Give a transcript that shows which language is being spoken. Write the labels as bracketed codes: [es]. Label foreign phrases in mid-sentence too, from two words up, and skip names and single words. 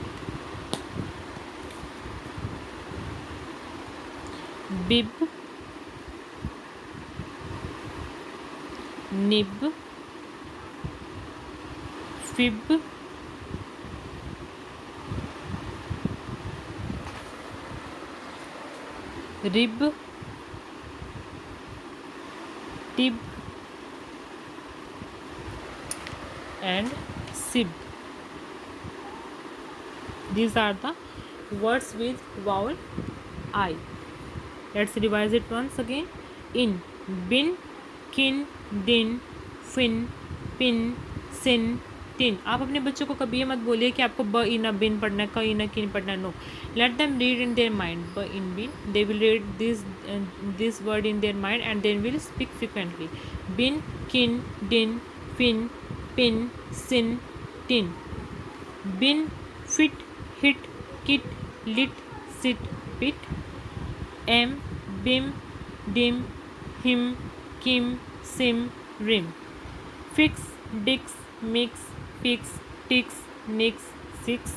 [en] bib, nib, fib, rib, tib, and sib. These are the words with vowel I. Let's revise it once again. In, bin, kin, din, fin, pin, sin, tin. [hi] आप अपने बच्चों को कभी ये मत बोलिए कि आपको [en] b in bin [hi] पढ़ना है, [en] k in kin [hi] पढ़ना. [en] नो, let them read in their mind. ब in bin, they will read this word in their mind and then will speak frequently. Bin, kin, din, fin, pin, sin, tin. Bin, fit, hit, kit, lit, sit, pit. Am, bim, dim, him, kim, sim, rim. Fix, dix, mix, fix, tix, nix, six.